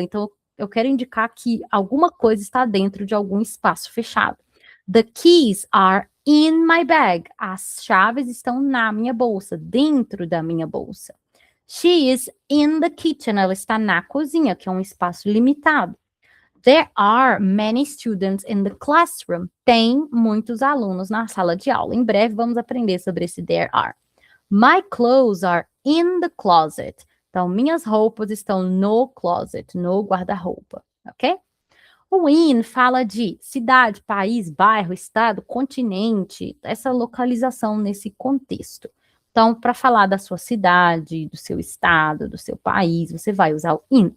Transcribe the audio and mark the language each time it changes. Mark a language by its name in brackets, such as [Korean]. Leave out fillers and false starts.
[Portuguese] Então, eu quero indicar que alguma coisa está dentro de algum espaço fechado. [English] The keys are in my bag. [Portuguese] As chaves estão na minha bolsa, dentro da minha bolsa. [English] She is in the kitchen. [Portuguese] Ela está na cozinha, que é um espaço limitado. [English] There are many students in the classroom. [Portuguese] Tem muitos alunos na sala de aula. Em breve vamos aprender sobre esse there are. [English] My clothes are in the closet. [Portuguese] Então, minhas roupas estão no closet, no guarda-roupa, ok? O in fala de cidade, país, bairro, estado, continente, essa localização nesse contexto. Então, para falar da sua cidade, do seu estado, do seu país, você vai usar o in.